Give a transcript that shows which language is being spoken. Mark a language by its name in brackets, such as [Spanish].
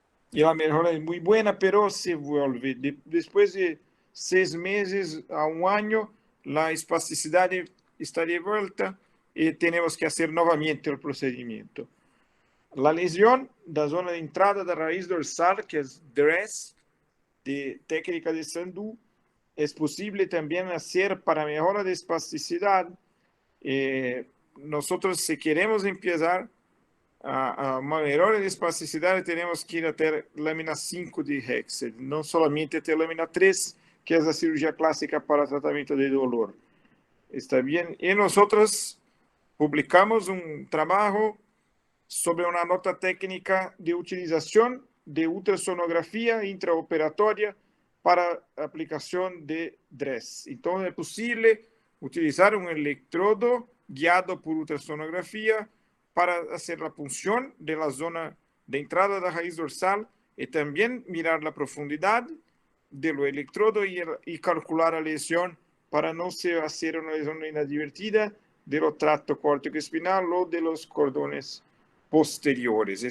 [Spanish] Y la mejora es muy buena, pero se vuelve. Después de 6 meses a 1 año, la espasticidad está de vuelta y tenemos que hacer nuevamente el procedimiento. La lesión de la zona de entrada de la raíz dorsal, que es DRESS, de técnica de Sandu, es posible también hacer para mejora de espasticidad. Nosotros, si queremos empezar a [Portuguese] uma melhora de espasticidade, [Spanish] tenemos que ir a [Portuguese] ter lâmina 5 de Hexel, não somente ter lâmina 3, que é a cirurgia clássica para tratamento de dolor. Está bem? E nós publicamos um trabalho sobre uma nota técnica de utilização de ultrassonografia intraoperatória para aplicação de DRESS. Então, é possível utilizar um eletrodo guiado por ultrassonografia para [Spanish] hacer la punción de la zona de entrada de la raíz dorsal y también mirar la profundidad de lo electrodo y calcular la lesión para no hacer una lesión inadvertida de los tracto córtico espinal o de los cordones posteriores.